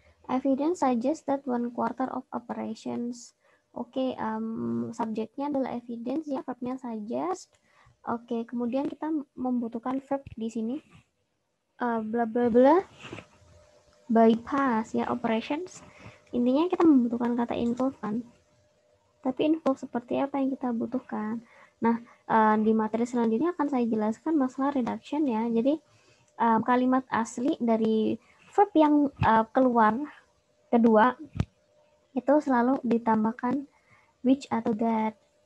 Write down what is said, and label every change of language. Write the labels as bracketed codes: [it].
[en] Evidence suggests that 1/4 of operations. [id] Oke, subjeknya adalah evidence ya, verbnya suggest. Oke, kemudian kita membutuhkan verb di sini. Bla bla bla bypass ya, operations. Intinya kita membutuhkan kata involve kan. Tapi involve seperti apa yang kita butuhkan. Nah, di materi selanjutnya akan saya jelaskan masalah reduction ya. Jadi kalimat asli dari verb yang keluar kedua itu selalu ditambahkan which atau that.